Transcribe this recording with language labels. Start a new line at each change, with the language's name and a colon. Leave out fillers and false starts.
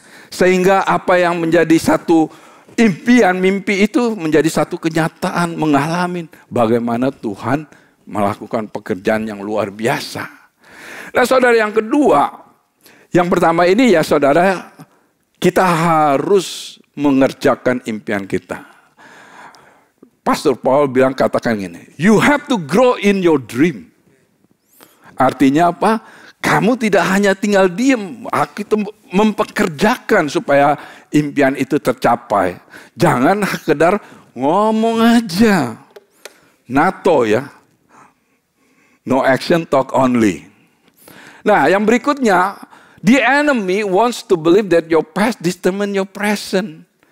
Indonesian: Sehingga apa yang menjadi satu impian, mimpi itu menjadi satu kenyataan, mengalami bagaimana Tuhan melakukan pekerjaan yang luar biasa. Nah saudara, yang kedua, yang pertama ini ya saudara, kita harus mengerjakan impian kita.
English: Pastor Paul
Indonesian: bilang, katakan gini,
English: you have to grow in your dream.
Indonesian: Artinya apa? Kamu tidak hanya tinggal diam, kita mempekerjakan supaya impian itu tercapai. Jangan sekedar ngomong aja. NATO ya.
English: No action, talk only.
Indonesian: Nah, yang berikutnya,
English: the enemy wants to believe that your past determine your present.